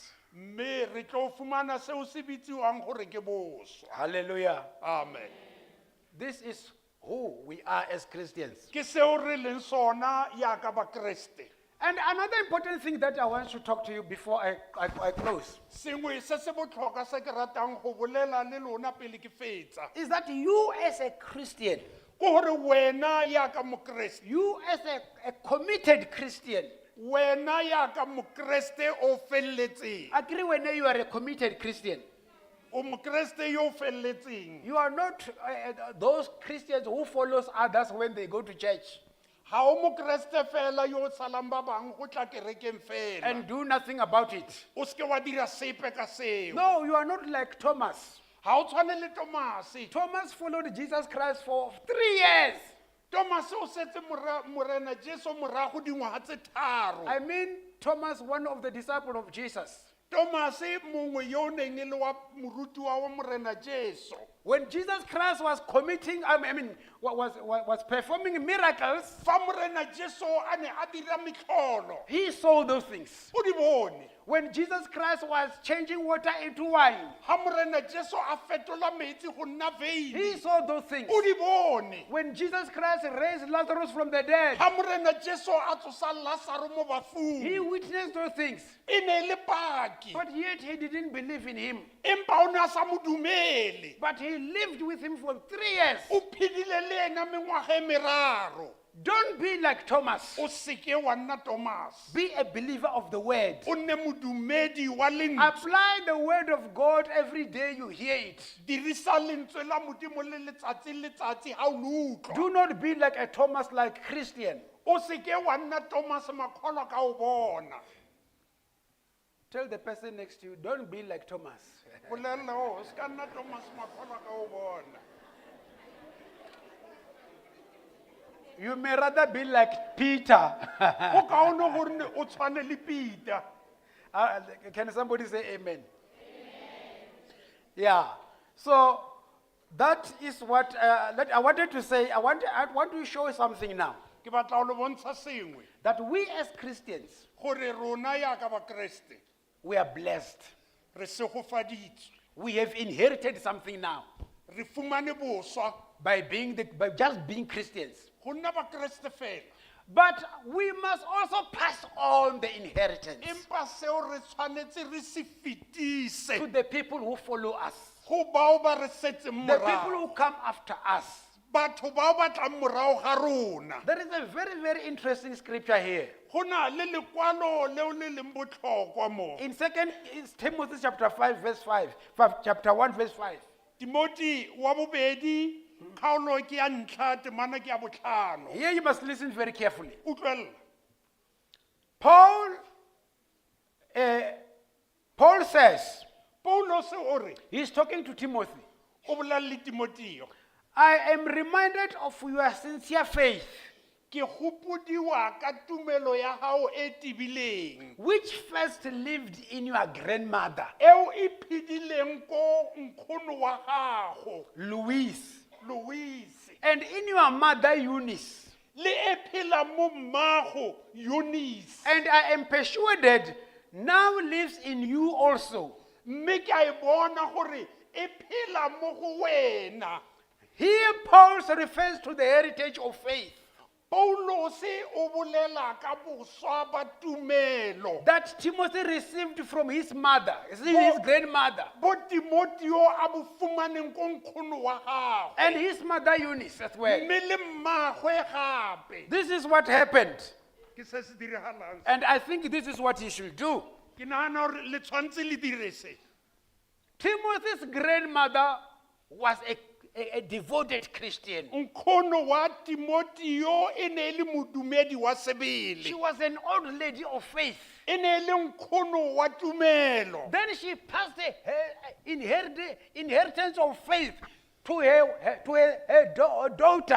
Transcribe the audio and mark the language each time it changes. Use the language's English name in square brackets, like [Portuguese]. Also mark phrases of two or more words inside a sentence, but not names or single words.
[Tswana] Mme re tlo fumana seo se bitsiwang gore ke boswa. [English] Hallelujah. Amen. This is who we are as Christians. [Tswana] Ke seo re leng sona yaka bakreste. [English] And another important thing that I want to talk to you before I close [Tswana] Sengwe se se botlhokwa se ke ratang go bolela le lona pele ke fetsa. [English] is that you as a Christian, [Tswana] Ke gore wena yaka mokreste, [English] you as a committed Christian, [Tswana] wena yaka mokreste o felletseng. [English] agree when you are a committed Christian. [Tswana] O mokreste yo o felletseng. [English] You are not those Christians who follows others when they go to church [Tswana] Ha o mokreste fela yo o salang ba bang go tla kerekeng fela. [English] and do nothing about it. [Tswana] O seke wa dira sepe ka seo. [English] No, you are not like Thomas. [Tswana] Ha o tshwane le Tomase. [English] Thomas followed Jesus Christ for 3 years. [Tswana] Tomase o setse morena Jesu morago dingwaga tse tharo. [English] I mean, Thomas, one of the disciples of Jesus. [Tswana] Tomase mongwe yo o neng e le wa morutiwa wa morena Jesu. [English] When Jesus Christ was committing, was performing miracles, [Tswana] Fa morena Jesu a ne a dira metlholo. [English] he saw those things. [Tswana] O di bone. [English] When Jesus Christ was changing water into wine, [Tswana] Ha morena Jesu a fetola metsi go nna [English] he [Tswana] veine. [English] saw those things. [Tswana] O di bone. [English] When Jesus Christ raised Lazarus from the dead, [Tswana] Ha morena Jesu a tsosa Lazaro mo [English] he [Tswana] bafung. [English] witnessed those things. [Tswana] E ne e le paki. [English] But yet he didn't believe in him. [Tswana] Empa o ne a sa mo dumele. [English] But he lived with him for 3 years. [Tswana] O phedile le ena mengwaga e meraro. [English] Don't be like Thomas. [Tswana] O seke wa nna Thomas. [English] Be a believer of the word. [Tswana] O nne modumedi wa lentswe. [English] Apply the word of God every day you hear it. [Tswana] Dirisa lentswe la modimo le letsatsi ha o le utlwa. [English] Do not be like a Thomas like Christian. [Tswana] O seke wa nna Thomas makgolo ka o bona. [English] Tell the person next to you, don't be like Thomas. [Tswana] Bolelle o se ka nna Thomas makgolo ka o bona. [English] You may rather be like Peter. [Tswana] Go kaone gore ne o tshwane le Peter. [English] Can somebody say amen? Yeah. So that is what I wanted to say. I want to show something now. [Tswana] Ke batla o le bontsha sengwe [English] That we as Christians, [Tswana] gore rona yaka bakreste [English] we are blessed. [Tswana] re segofaditswe. [English] We have inherited something now [Tswana] Re fumane boswa [English] by just being Christians. [Tswana] go nna bakreste fela. [English] But we must also pass on the inheritance [Tswana] Empa seo re tshwanetse re se [English] to [Tswana] fetise [English] the people who follow us, [Tswana] go bao ba re setseng [English] the people [Tswana] morago. [English] who come after us. [Tswana] Batho bao ba tlang morago ga rona. [English] There is a very, very interesting scripture here. [Tswana] Go na le lekwalo leo le leng botlhokwa mo. [English] In 2 Timothy chapter 5, verse 5, chapter 1, verse 5. [Tswana] Timothy wa bobedi kgaolo ke ya ntlha temana ke ya botlhano. [English] Here you must listen very carefully. [Tswana] Utlwella. [English] Paul says, [Tswana] Paulos o re [English] he's talking to Timothy, [Tswana] o bolela le Timoteo. [English] I am reminded of your sincere faith, [Tswana] Ke gopodiwa ka tumelo ya hao e tibileng. [English] which first lived in your grandmother, [Tswana] Eo e phedileng ko nkgono wa gago, [English] Louise, Louise. and in your mother, Eunice. [Tswana] Le e phela mo mmago, Eunice. [English] And I am persuaded now lives in you also. [Tswana] Mme ke a e bona gore e phela mo go wena. [English] Here Paul refers to the heritage of faith. [Tswana] Paulos o bolela ka boswa ba tumelo. [English] that Timothy received from his mother, his grandmother, [Tswana] Bo Timoteo a bo fumaneng ko nkgono wa gagwe. [English] and his mother Eunice as well. [Tswana] Mme le mmagwe gape. [English] This is what happened. [Tswana] Ke se se diragalang. [English] And I think this is what he should do. [Tswana] Ke nagana gore le tshwantse le dire se. [English] Timothy's grandmother was a devoted Christian. [Tswana] Nkgono wa Timoteo e ne le modumedi wa sebele. [English] She was an old lady of faith. [Tswana] E ne le nkgono wa tumelo. [English] Then she passed her inheritance of faith to her daughter.